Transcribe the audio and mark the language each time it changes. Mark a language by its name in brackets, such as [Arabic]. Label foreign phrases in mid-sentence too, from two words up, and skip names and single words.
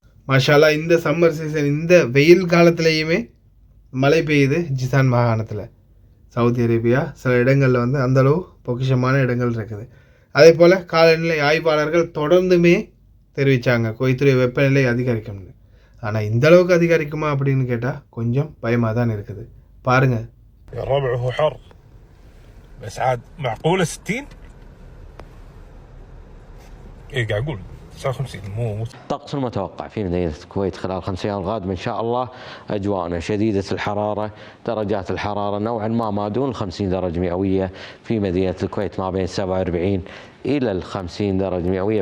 [Tamil] மாஷாலா இந்த சம்மர் சீசன் இந்த வெயில் காலத்துலேயுமே மழை பெய்யுது ஜிசான் மாகாணத்தில். சவுதி அரேபியா சில இடங்களில் வந்து அந்தளவு பொக்கிஷமான இடங்கள் இருக்குது. அதே போல் காலநிலை ஆய்வாளர்கள் தொடர்ந்துமே தெரிவித்தாங்க குவைத்துடைய வெப்பநிலை அதிகரிக்கும்னு. ஆனால் இந்த அளவுக்கு அதிகரிக்குமா அப்படின்னு கேட்டால் கொஞ்சம் பயமாக தான் இருக்குது. பாருங்கள். [Arabic] الطقس المتوقع في مدينة الكويت خلال 5 أيام القادمة إن شاء الله أجواءنا شديدة الحرارة، درجات الحرارة نوعا ما دون 50 درجة مئوية في مدينة الكويت، ما بين 47 إلى 50 درجة مئوية.